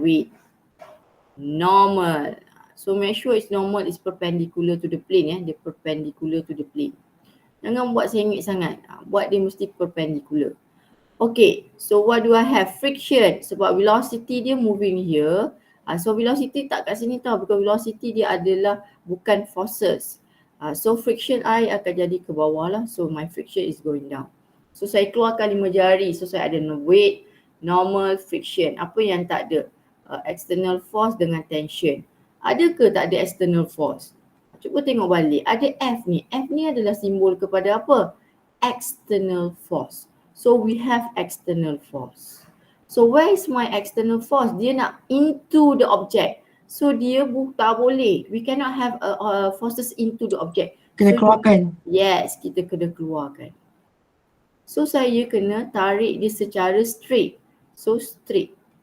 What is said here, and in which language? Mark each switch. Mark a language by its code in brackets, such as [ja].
[en] With normal. So make sure it's normal is perpendicular to the plane ya. Dia perpendicular to the plane. [ms] Jangan buat sengit sangat. Buat dia mesti perpendicular. [en] Okay, so what do I have? [ms] Friction. Sebab velocity dia [en] moving here. [ms] So velocity tak kat sini tau. [en] Because [ms] velocity dia adalah bukan forces. So friction I akan jadi ke bawah lah. [en] So my friction is going down. [ms] So saya keluarkan 5 jari. So saya ada weight, normal, friction. Apa yang tak ada? External force dengan tension. Ada ke tak ada external force? Cuba tengok balik. Ada F ni. F ni adalah simbol kepada apa? [en] External force. So we have external force. So where is my external force? [ms] Dia nak [en] into the object. [ms] So dia tak boleh. [en] We cannot have forces into the object. [ms] Kena keluarkan. yes, kita kena keluarkan. So saya kena tarik dia secara straight. So straight.